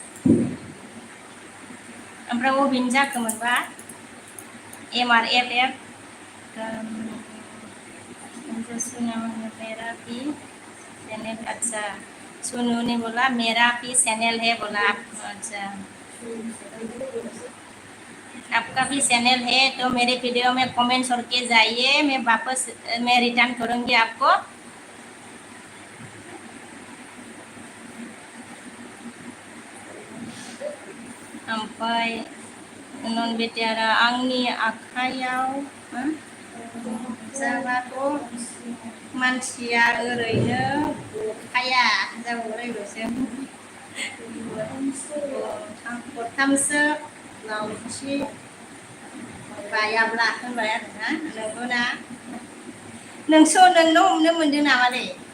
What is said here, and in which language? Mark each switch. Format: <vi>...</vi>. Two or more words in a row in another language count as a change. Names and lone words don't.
<brx>ओमफ्राय अबेनि जाखोमोनबा</brx> <hi>MRFM मेरा भी चैनल अच्छा सुनू ने बोला मेरा भी चैनल है बोला अच्छा आपका भी चैनल है तो मेरे वीडियो में कमेंट करके जाइए मैं रिटर्न करूंगी आपको।</hi> <brx>ओमफ्राय नन बेटारा आंनि आखायाव जाबाथ' मानसिया ओरैनो गखाया जाबावलायल'सो गरथामसो लावथि बायाब्ला होनबाय आरोना नंगौना नोंनो हमनो मोनदों नामालै</brx>